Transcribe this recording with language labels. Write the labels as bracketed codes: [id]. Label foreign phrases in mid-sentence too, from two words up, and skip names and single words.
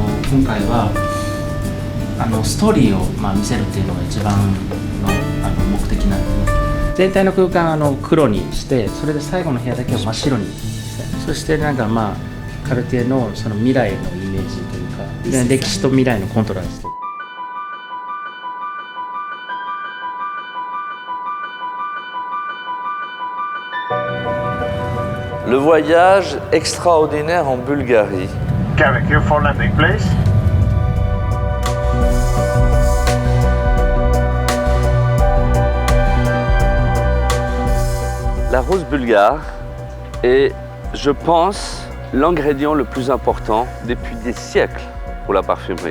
[ja] 今回はストーリーを見せるっていうのが一番の目的なんで、全体の空間黒にして、それで最後の部屋だけを真っ白にして、そしてカルティエのその未来のイメージというか、歴史と未来のコントラスト。 [fr] Le voyage extraordinaire en Bulgarie. [en] Carrick here for landing, please. [fr] La rose bulgare est, je pense, l'ingrédient le plus important depuis des siècles pour la parfumerie.